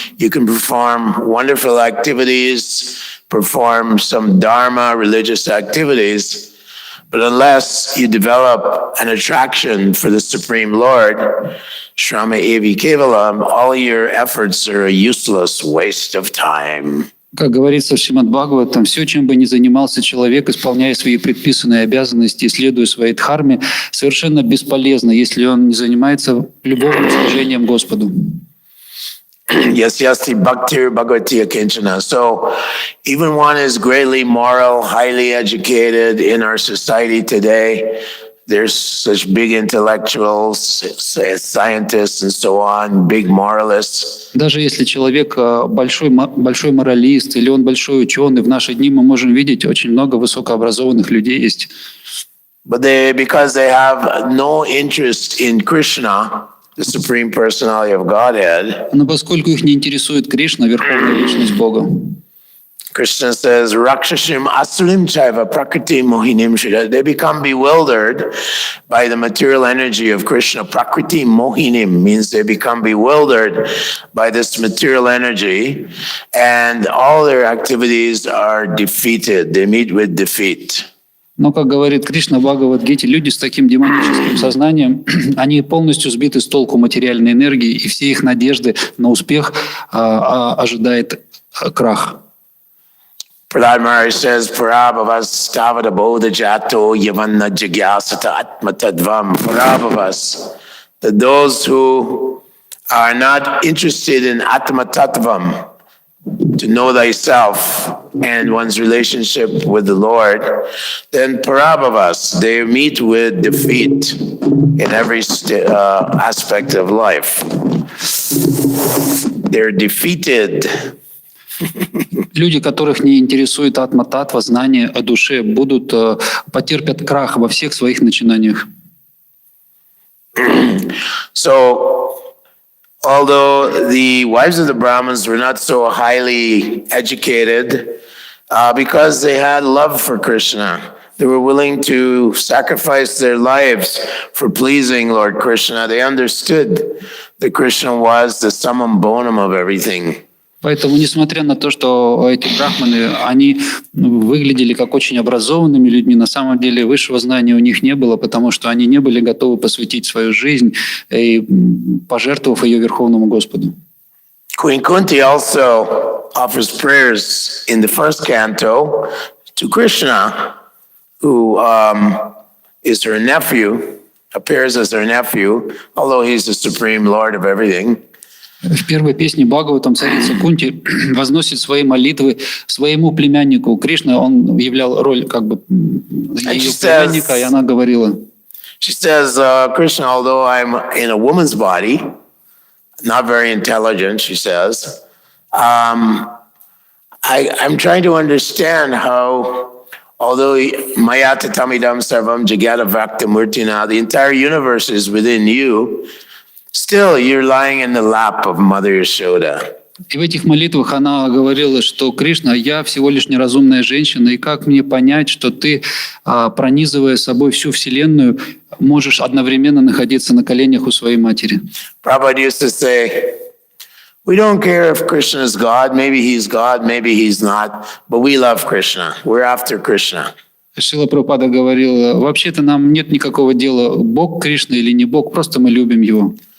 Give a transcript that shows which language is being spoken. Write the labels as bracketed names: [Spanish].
[English] You can perform wonderful activities, perform some dharma, religious activities, but unless you develop an attraction for the Supreme Lord, [Sanskrit] shrama evi kevalam, [English] all your efforts are a useless waste of time. [Russian] Как говорится в Шримад Бхагаватам, все, чем бы ни занимался человек, исполняя свои предписанные обязанности и следуя своей дхарме, совершенно бесполезно, если он не занимается любовным служением Господу. [Sanskrit] Yes, yasti bhaktir bhagavati akinchana. [English] So even one is greatly moral, highly educated in our society today. There's such big intellectuals, scientists and so on, big moralists. [Russian] Даже если человек большой моралист или он большой ученый, в наши дни мы можем видеть очень много высокообразованных людей есть. [English] But because they have no interest in Krishna, the Supreme Personality of Godhead. [Russian] Но поскольку их не интересует Кришна, Верховная Личность Бога. [Sanskrit] Krishna says, Rakshashim Asurim Chaiva Prakriti Mohinim Shira. [English] They become bewildered by the material energy of Krishna. Prakriti Mohinim means they become bewildered by this material energy, and all their activities are defeated. They meet with defeat. [Russian] Но, как говорит Кришна в Бхагавад-гите, люди с таким демоническим сознанием, они полностью сбиты с толку материальной энергии, и все их надежды на успех ожидает крах. [Sanskrit] Prahlad Maharaj says, Parabhavas Tavada Bodha Jato Yavanna Jigyasata Atmatadvam. [English] Parabhavas, that those who are not interested in Atmatadvam, to know thyself and one's relationship with the Lord, then Parabhavas, they meet with defeat in every aspect of life. They're defeated. [Russian] Люди, которых не интересует атма-татва, знание о душе, потерпят крах во всех своих начинаниях. [English] So, although the wives of the Brahmins were not so highly educated, because they had love for Krishna, they were willing to sacrifice their lives for pleasing Lord Krishna. They understood that Krishna was the summum bonum of everything. [Russian] Поэтому, несмотря на то, что эти брахманы, они выглядели как очень образованными людьми, на самом деле высшего знания у них не было, потому что они не были готовы посвятить свою жизнь, и пожертвовав ее Верховному Господу. [English] Queen Kunti also offers prayers in the first canto to Krishna, who is her nephew, appears as her nephew, although he's the supreme lord of everything. [Russian] В первой песне Бхагаватам царица Кунти возносит свои молитвы своему племяннику. Кришна, он являл роль как бы ее племянника, и она говорила. [English] She says, Krishna, although I'm in a woman's body, not very intelligent, she says, I'm trying to understand how, although [Sanskrit] Maya Tatamidam Sarvam Jagata Vakta Murtina, [English] the entire universe is within you, still you're lying in the lap of Mother Yashoda. [Russian] И в этих молитвах она говорила, что Кришна, я всего лишь неразумная женщина, и как мне понять, что ты, пронизывая собой всю Вселенную, можешь одновременно находиться на коленях у своей матери? [English] Prabhupada used to say, we don't care if Krishna is God, maybe he's not, but we love Krishna. We're after Krishna. [Russian] Шрила Прабхупада говорил, вообще-то нам нет никакого дела, Бог Кришна или не Бог, просто мы любим его.